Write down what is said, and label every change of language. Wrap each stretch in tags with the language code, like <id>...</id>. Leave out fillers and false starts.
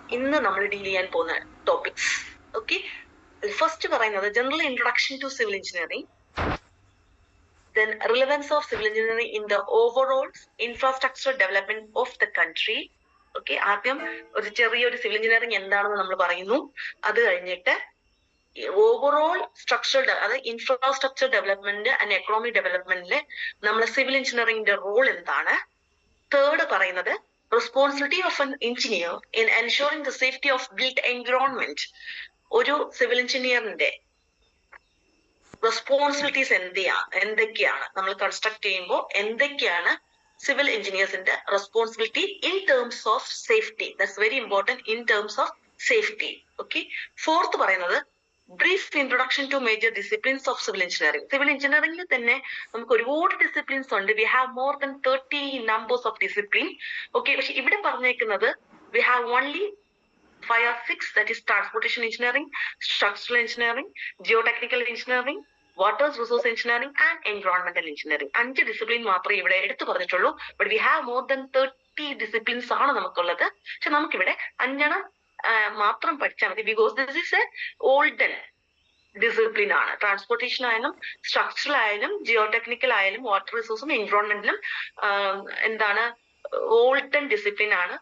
<ml>ഇന്ന് നമ്മൾ ഡീൽ ചെയ്യാൻ പോകുന്ന ടോപ്പിക്സ്.</ml> <en>okay,</en> <ml>ഫസ്റ്റ് പറയുന്നത്</ml> <en>General introduction to civil engineering, then relevance of civil engineering in the overall infrastructure development of the country.</en> <ml>Okay, ആദ്യം ഒരു ചെറിയൊരു സിവിൽ എഞ്ചിനീയറിംഗ് എന്താണെന്ന് നമ്മൾ പറയുന്നു. അത് കഴിഞ്ഞിട്ട് ഓവറോൾ സ്ട്രക്ചർ, അതായത് ഇൻഫ്രാസ്ട്രക്ചർ ഡെവലപ്മെന്റ് ആൻഡ് എക്കണോമിക് ഡെവലപ്മെന്റില് നമ്മളെ സിവിൽ എഞ്ചിനീയറിംഗിന്റെ റോൾ എന്താണ്.</ml> <en>third</en> <ml>പറയുന്നത്</ml> <en>Responsibility of an engineer in ensuring the safety of built environment.</en> <ml>ഒരു സിവിൽ എഞ്ചിനീയറിന്റെ റെസ്പോൺസിബിലിറ്റീസ് എന്തൊക്കെയാണ്, നമ്മൾ കൺസ്ട്രക്ട് ചെയ്യുമ്പോൾ എന്തൊക്കെയാണ് civil എഞ്ചിനീയേഴ്സിന്റെ responsibility in terms of safety.</ml> <en>That's very important, in terms of safety. Okay, fourth</en> <ml>പറയുന്നത്</ml> <en>Brief introduction to major disciplines of civil engineering.</en> <ml>Civil എഞ്ചിനീയറിംഗിൽ തന്നെ നമുക്ക് ഒരുപാട് ഡിസിപ്ലിൻസ് ഉണ്ട്.</ml> <en>We have more than 30 numbers of discipline. Okay,</en> <ml>പക്ഷെ ഇവിടെ പറഞ്ഞേക്കുന്നത്</ml> <en>we have only 5 or 6, that is transportation engineering, structural engineering, geotechnical engineering,</en> <ml>water resource engineering and എൻവയോൺമെന്റൽ engineering. 5 discipline മാത്രമേ ഇവിടെ എടുത്തു പറഞ്ഞിട്ടുള്ളൂ.</ml> <en>but we have more than 30 disciplines</en> <ml>ആണ് നമുക്കുള്ളത്. പക്ഷെ നമുക്കിവിടെ 5 മാത്രം പഠിച്ചാൽ മതി.</ml> <en>because this is a olden discipline</en> <ml>ആണ്. ട്രാൻസ്പോർട്ടേഷൻ ആയാലും സ്ട്രക്ചറൽ ആയാലും ജിയോ ടെക്നിക്കൽ ആയാലും വാട്ടർ റിസോഴ്സും എൻവയോൺമെന്റിലും എന്താണ് ഓൾഡൻ ഡിസിപ്ലിൻ ആണ്.</ml>